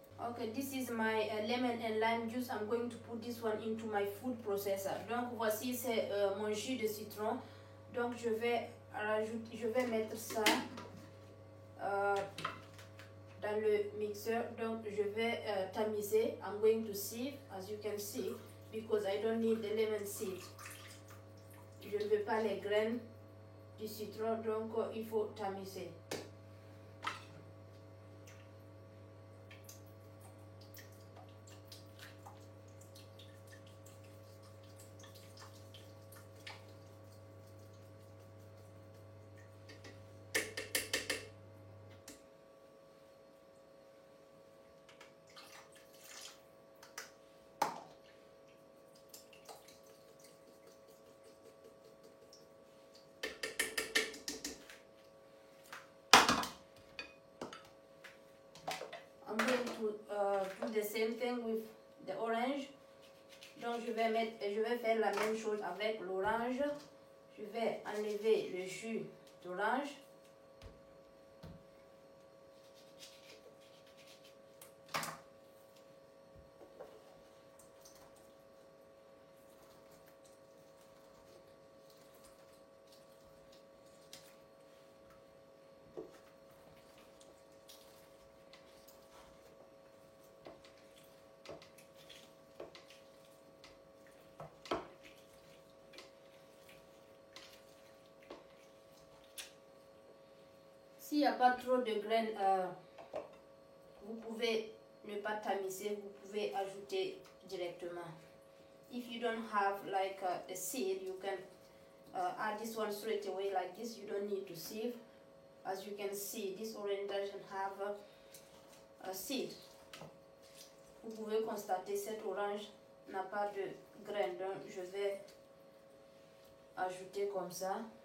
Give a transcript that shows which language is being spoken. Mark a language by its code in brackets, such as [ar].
[en] Okay, this is my lemon and lime juice. I'm going to put this one into my food processor. [fr] Donc voici c'est mon jus de citron. Donc je vais mettre ça dans le mixeur. Donc je vais tamiser. [en] I'm going to sieve, as you can see, because I don't need the lemon seed. [fr] Je ne veux pas les graines du citron, donc il faut tamiser. [en] I'm going to do the same thing with the orange. [fr] Donc je vais faire la même chose avec l'orange. Je vais enlever le jus d'orange. S'il n'y a pas trop de graines, vous pouvez ne pas tamiser, vous pouvez ajouter directement. [en] If you don't have like a seed, you can add this one straight away like this. You don't need to sieve. As you can see, this orange doesn't have a seed. [fr] Vous pouvez constater cette orange n'a pas de graines, donc je vais ajouter comme ça.